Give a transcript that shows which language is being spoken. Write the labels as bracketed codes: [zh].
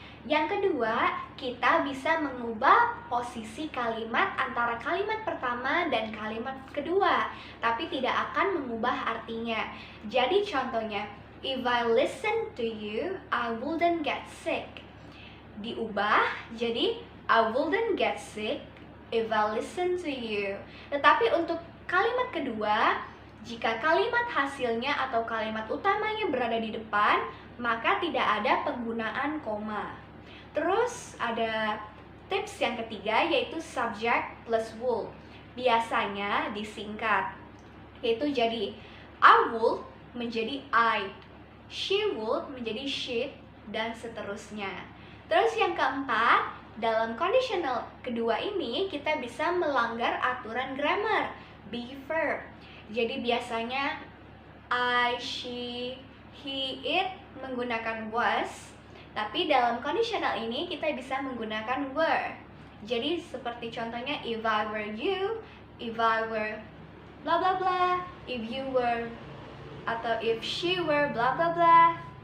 [id] Yang kedua, kita bisa mengubah posisi kalimat antara kalimat pertama dan kalimat kedua, tapi tidak akan mengubah artinya. Jadi contohnya, [en] if I listen to you, I wouldn't get sick. [id] Diubah jadi [en] I wouldn't get sick if I listen to you. [id] Tetapi untuk kalimat kedua, jika kalimat hasilnya atau kalimat utamanya berada di depan, maka tidak ada penggunaan koma. Terus ada tips yang ketiga yaitu subject plus would. Biasanya disingkat, yaitu jadi I would menjadi I, she would menjadi she, dan seterusnya. Terus yang keempat, dalam kondisional kedua ini kita bisa melanggar aturan grammar, be verb. Jadi biasanya I, she, he, it menggunakan was, tapi dalam kondisional ini kita bisa menggunakan were. Jadi seperti contohnya [en] if I were you, if I were bla bla bla, if you were atau if she were bla bla bla.